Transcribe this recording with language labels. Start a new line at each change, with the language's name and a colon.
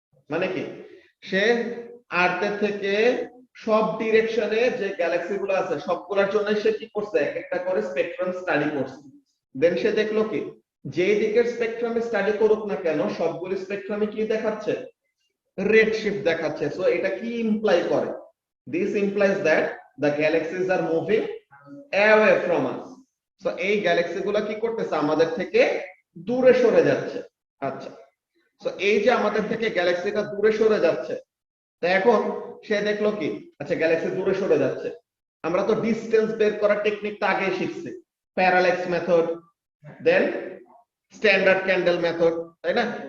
Bangla: মানে কি সে আর্থের থেকে সব ডিরেকশনে যে গ্যালাক্সি গুলো আছে সবগুলোর জন্য সে কি করছে এক একটা করে স্পেকট্রাম স্টাডি করছে। দেন সে দেখলো কি যে দিকের স্পেকট্রামে স্টাডি করুক না কেন সবগুলো স্পেকট্রামে কি দেখাচ্ছে রেড শিফট দেখাচ্ছে। সো এটা কি ইমপ্লাই করে?
English: This implies that the galaxies are moving away from us.
Bangla: So এই গ্যালাক্সি গুলা কি করতেছে আমাদের থেকে দূরে সরে যাচ্ছে। আচ্ছা, সো এই যে আমাদের থেকে গ্যালাক্সিটা দূরে সরে যাচ্ছে, তো এখন সে দেখলো কি আচ্ছা গ্যালাক্সি দূরে সরে যাচ্ছে, আমরা তো ডিসটেন্স বের করার টেকনিকটা আগে শিখছি, প্যারাল্যাক্স মেথড, দেন স্ট্যান্ডার্ড ক্যান্ডেল মেথড, তাই না?